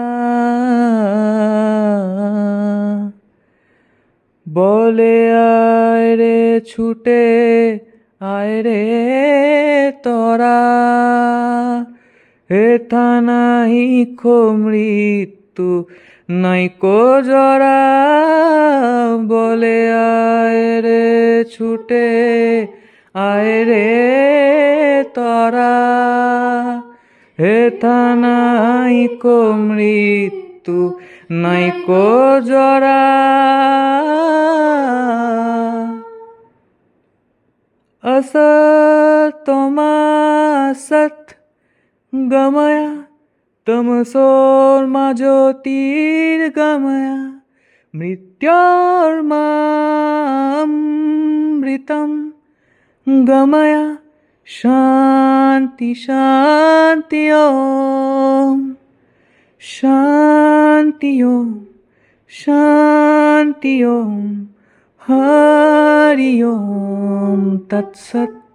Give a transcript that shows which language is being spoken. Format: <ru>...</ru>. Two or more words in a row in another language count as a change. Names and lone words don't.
<bn>বলে আয় রে ছুটে আয় রে তোরা হেথা নাহিকো মৃত্যু নাইকো জরা, বলে আয় রে ছুটে আয় রে তরা। হেথা নাইকো মৃত্যু নাইকো জরা,</bn> <sa>असतोमा सत गमय तमसोर्मा ज्योतिर्गमय, मृत्योर्मामृतं गमय, शान्ति शान्ति ओम, शान्ति ओम, शान्ति ओम, हरि ओम तत्सत्।</sa>